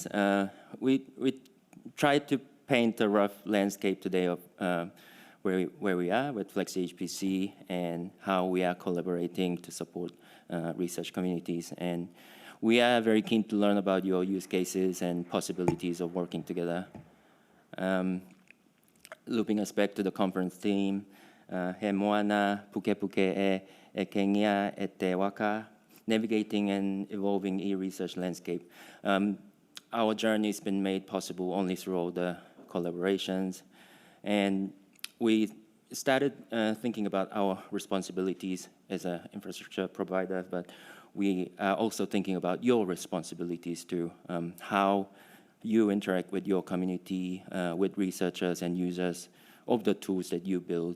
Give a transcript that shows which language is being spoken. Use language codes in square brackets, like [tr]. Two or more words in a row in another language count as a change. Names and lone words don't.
[en] We tried to paint a rough landscape today of where we are with Flexi HPC and how we are collaborating to support research communities. And we are very keen to learn about your use cases and possibilities of working together. Looping us back to the conference theme, [mi] he moana puke puke e kengia e te waka, [en] navigating and evolving e-research landscape. Our journey has been made possible only through all the collaborations. And we started thinking about our responsibilities as an infrastructure provider, but we are also thinking about your responsibilities too, how you interact with your community, with researchers and users of the tools that you build.